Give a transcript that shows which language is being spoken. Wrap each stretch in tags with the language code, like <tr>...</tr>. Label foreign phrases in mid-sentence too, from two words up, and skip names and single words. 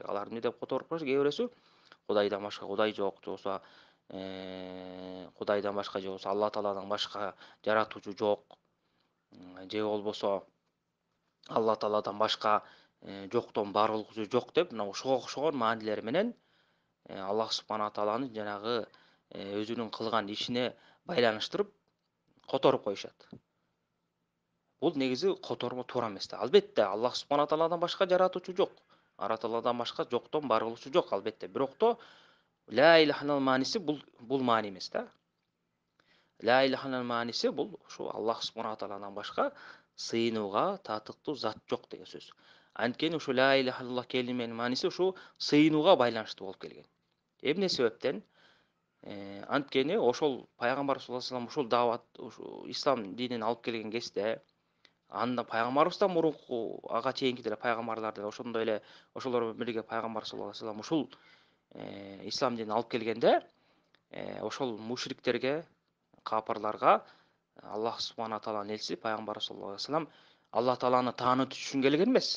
<ky>Алар эмне деп которуп коёшат? Кээ бирөөсү Кудайдан башка Кудай жок, же болбосо Кудайдан башка, же болбосо Алла Тааладан башка жаратуучу жок, же болбосо Алла Тааладан башка жоктон барылгычу жок деп мына ушуга окшогон маанилер менен Аллах</ky> <ar>سبحانه وتعالى</ar> <ky>жанагы өзүнүн кылган ишине байланыштырып которуп коюшат. Бул негизи котормо туура эмес да. Албетте Аллах</ky> <ar>سبحانه وتعالى</ar> <ky>башка жаратуучу жок. Алла Тааладан башка жоктон барылгычу жок албетте. Бирокто</ky> <ar>لا إله إلا الله</ar> <ky>мааниси бул маани эмес да.</ky> <ar>لا إله إلا الله</ar> <ky>мааниси бул ушу Аллах</ky> <ar>سبحانه وتعالى</ar> <ky>башка сыйынууга татыктуу зат жок деген сөз. Анткени ушу</ky> <ar>لا إله إلا الله</ar> <ky>келименин мааниси ушу сыйынууга байланыштуу болуп келген. Эмне себептен? Анткени ошол пайгамбар</ky> <ar>صلى الله عليه وسلم</ar> <ky>ушул даават, ушу ислам динин алып келген кезде анда пайгамбарыбыздан мурунку ага чейинки деле пайгамбарлар деле ошондой эле ошолор менен бирге пайгамбар</ky> <ar>صلى الله عليه وسلم</ar> <ky>ушул ислам динин алып келгенде ошол мушриктерге, капырларга Аллах</ky> <ar>سبحانه وتعالى</ar> <ky>элчиси пайгамбар</ky> <ar>صلى الله عليه وسلم</ar> <ky>Алла тааланы таанытыш үчүн келген эмес.</ky>